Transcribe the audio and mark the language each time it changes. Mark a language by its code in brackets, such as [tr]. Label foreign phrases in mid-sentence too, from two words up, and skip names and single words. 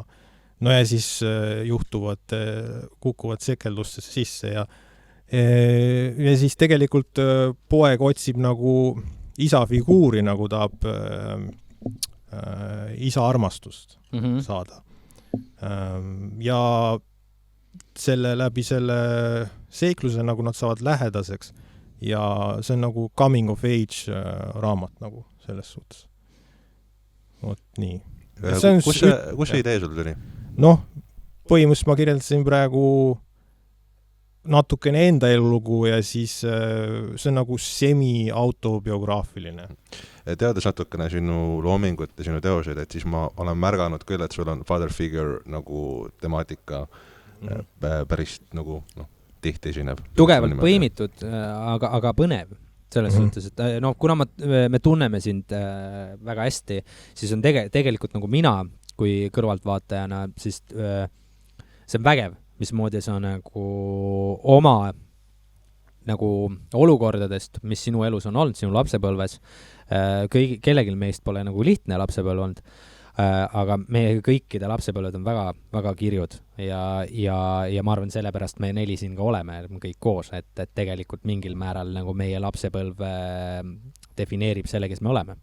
[et] No ja siis kukuvad sekeldustesse sisse ja siis tegelikult poeg otsib nagu isa figuuri, nagu tahab isa armastust saada. Ja läbi selle seikluse, nagu nad saavad lähedaseks, ja see on nagu [en] coming of age [et] raamat nagu selles suhtes. Vot nii. Kus see idee sul tuli? Noh, põhimõtteliselt ma kirjeldasin praegu natukene enda elulugu ja siis see on nagu semi-autobiograafiline. Teades natukene sinu loomingut ja sinu teoseid, et siis ma olen märganud küll, et sul on [en] father figure [et] nagu temaatika päris nagu tihti esineb. Tugevalt põimitud, aga põnev selles suhtes, et kuna me tunneme sind väga hästi, siis on tegelikult nagu mina kui kõrvaltvaatajana, siis see on vägev, mismoodi sa nagu oma nagu olukordadest, mis sinu elus on olnud, sinu lapsepõlves, kellelgi meist pole nagu lihtne lapsepõlv olnud, aga meie kõikide lapsepõlved on väga, väga kirjud ja ma arvan, sellepärast me 4 siin ka oleme kõik koos, et tegelikult mingil määral nagu meie lapsepõlv defineerib selle, kes me oleme.